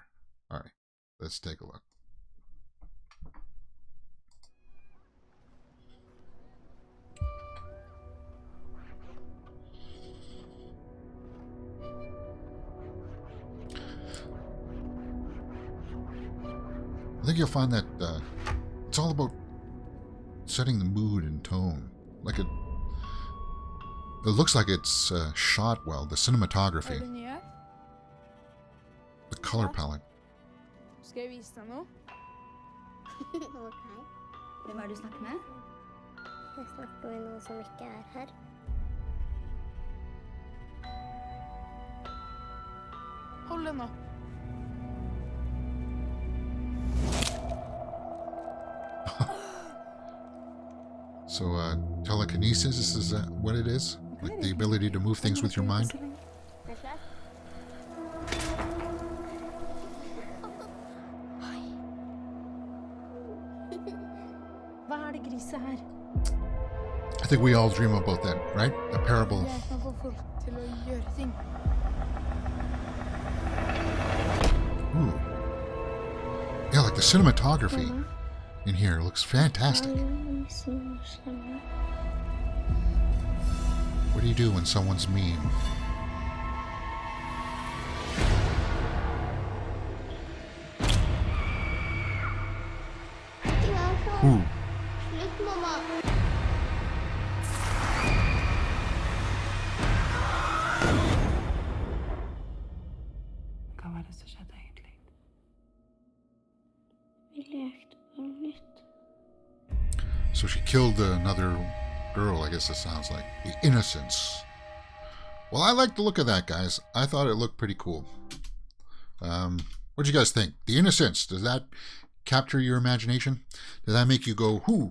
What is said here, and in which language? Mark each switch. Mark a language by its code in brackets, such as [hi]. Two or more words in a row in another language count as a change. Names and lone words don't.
[en] All right, let's take a look. I think you'll find that it's all about setting the mood and tone. Like it looks like it's shot well. The cinematography, the color palette. [no] Ska jeg vise deg noe? Ok. Hvem er det du snakker med? Jeg snakker med noen som ikke er her. Hold den nå. [en] So telekinesis is what it is? Like the ability to move things with your mind? I think we all dream about that, right? A parable. Ooh. Yeah, like the cinematography in here looks fantastic. What do you do when someone's mean? Ooh. [no] Slutt, mamma. Hva var det som skjedde egentlig? Vi lekte bare litt. [en] So she killed another girl, I guess it sounds like. The Innocence. Well, I like the look of that, guys. I thought it looked pretty cool. What do you guys think? The Innocence, does that capture your imagination? Does that make you go, whoo?